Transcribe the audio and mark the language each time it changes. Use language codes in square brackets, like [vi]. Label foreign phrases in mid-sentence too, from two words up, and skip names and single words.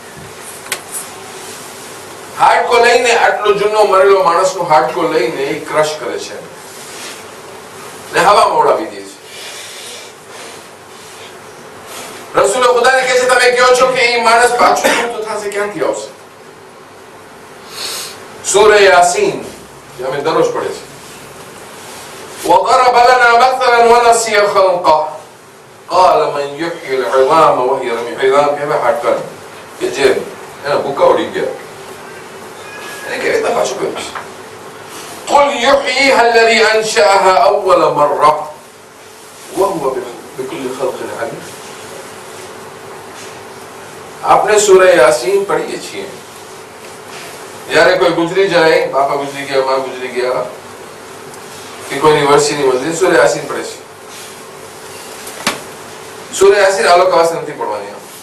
[gu] હાડકો લઈને, આટલો જૂનો મરેલો માણસનું હાડકો લઈને એ ક્રશ કરે છે ને હવામાં ઉડાવી દે છે. રસૂલ ખુદાને કહે છે, તમે કહો છો કે એ માણસ પાછું જીવતો થશે, ક્યાંથી આવશે? સૂરે યાસીન જે અમે દરરોજ પડે છે. [ar] وضرب لنا مثلا ونسي خلقه قال من يحيي العظام وهي رميم. [gu] عظام કેવા હાડકા કે જે એના ભૂકા ઉડી ગયા, એને કેવી રીતના પાછું કર્યું છે? [ar] قل يحييها الذي أنشأها أول مرة وهو بكل خلق عليم. [gu] આપણે સૂરે યાસીન પઢીએ છીએ. જ્યારે કોઈ ગુજરી જાય, બાપા ગુજરી ગયા, માં ગુજરી ગયા, કે કોઈની વર્ષીની મજરી, સૂરે યાસીન પડે છે. સૂરે યાસીન આ લોકો પાસે નથી પડવાની.